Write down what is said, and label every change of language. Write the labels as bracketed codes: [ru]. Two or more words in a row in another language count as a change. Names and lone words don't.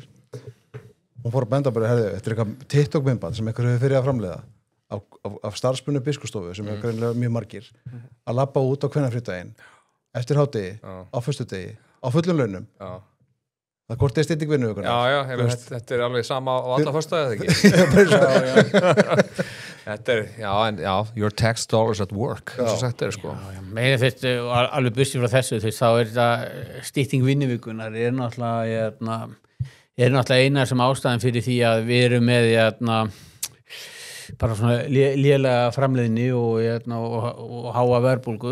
[is] Hún fór að benda bara, þetta er eitthvað TikTok-myndband sem einhver hefur fyrir að framleiða af starfsmunni Biskupsstofu sem er greinilega mjög margir að labba út á kvennafrídaginn eftir hádegi, á föstudegi, á fullum launum. Það hvort er stytting vinnuvikuna. Já, þetta er alveg sama á alla föstudagi, eða ekki? Þetta er, [en] your tax dollars at work, [is] eins og sagt sko. Meina fyrst, alveg busið frá þessu, þá er þetta stytting vinnuvikunar er náttúrulega eina sem ástæðan fyrir því að við erum með bara svona lélega framleiðni og háa verðbólgu.